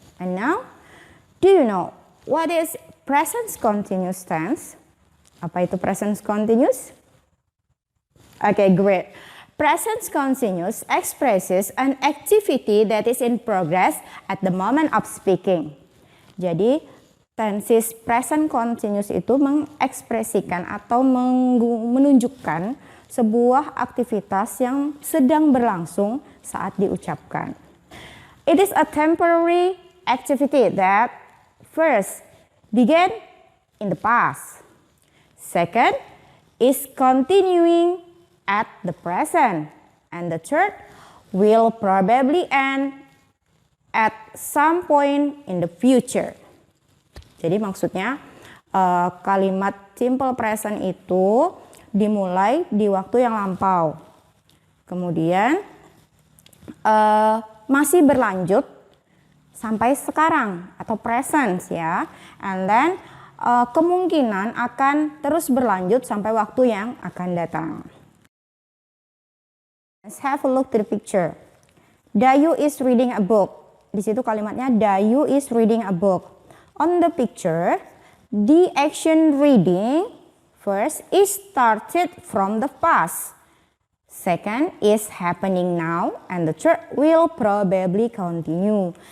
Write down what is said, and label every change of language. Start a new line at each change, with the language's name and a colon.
English: And now, do you know what is present continuous tense?
Indonesian: Apa itu present continuous?
English: Okay, great. Present continuous expresses an activity that is in progress at the moment of speaking.
Indonesian: Jadi, tenses present continuous itu mengekspresikan atau menunjukkan sebuah aktivitas yang sedang berlangsung saat diucapkan.
English: It is a temporary activity that first began in the past. Second is continuing at the present. And the third will probably end at some point in the future.
Indonesian: Jadi maksudnya kalimat simple present itu dimulai di waktu yang lampau. Kemudian masih berlanjut sampai sekarang atau present ya.
English: And then
Indonesian: kemungkinan akan terus berlanjut sampai waktu yang akan datang.
English: Let's have a look to the picture. Dayu is reading a book.
Indonesian: Di situ kalimatnya
English: Dayu is reading a book. On the picture, the action reading first is started from the past. Second is happening now and the third will probably continue.